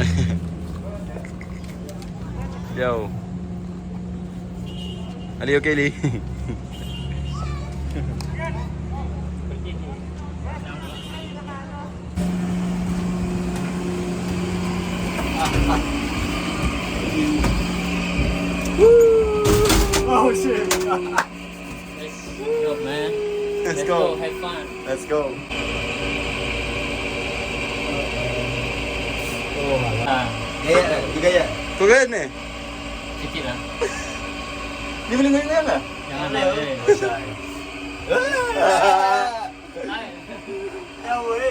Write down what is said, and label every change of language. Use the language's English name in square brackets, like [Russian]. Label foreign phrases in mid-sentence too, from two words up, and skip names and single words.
[English] Yo. Ali okay, Lee? Oh shit. Let's go, man. Let's go. Have fun. Let's go. [Malay] Gaya. Kau kan ni? Sikit lah. Ni boleh ngoyak lah. Jangan naik. Ya weh.